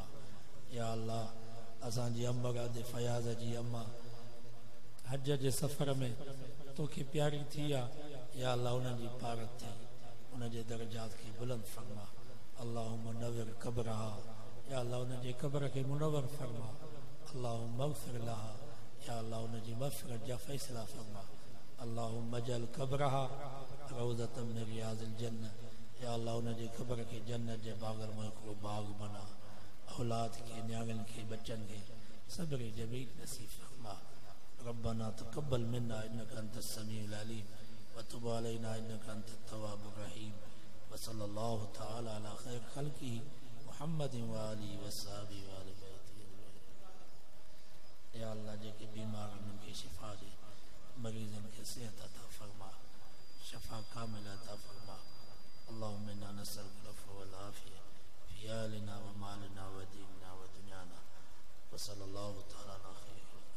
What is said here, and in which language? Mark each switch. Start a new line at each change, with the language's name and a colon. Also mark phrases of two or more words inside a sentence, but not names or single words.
Arabic: يا الله
Sindhi: असांजी अम्मा गादे फयाज़ जी अम्मा हज जे सफ़र में तोखे प्यारी थी आहे।
Arabic: يا الله
Sindhi: उन्हनि जी पारत थी, उनजे दर्जात खे बुलंद फरमा।
Arabic: اللهم نور قبرها يا الله
Sindhi: उनजे क़ब्र खे मुनव्वर फरमा।
Arabic: اللهم اغفر لها يا الله
Sindhi: उनजी मग़फ़िरत जा फ़ैसिला फरमा।
Arabic: اللهم اجعل قبرها روضة من رياض الجنة, يا الله
Sindhi: उनजे क़ब्र खे जन्नत जे बाग़नि मां हिकिड़ो बाग़ बना। औलाद खे, न्याणियुनि खे, बच्चनि खे सब्र जमील नसीब फरमा।
Arabic: ربنا تقبل منا إنك أنت السميع العليم و تب علينا إنك أنت التواب الرحيم. و صلى الله تعالى على خير خلقه محمد و آله و أصحابه و آل بيته. يا الله
Sindhi: जेके बीमार आहिनि उन्हनि खे शिफ़ा ॾे, मरीज़नि खे सेहत अता फरमा, शफ़ा कामिल अता फरमा।
Arabic: اللهم إنا نسألك العفو و العافية عيالنا و مالنا و ديننا و دنيانا و صلى الله تعالى عليه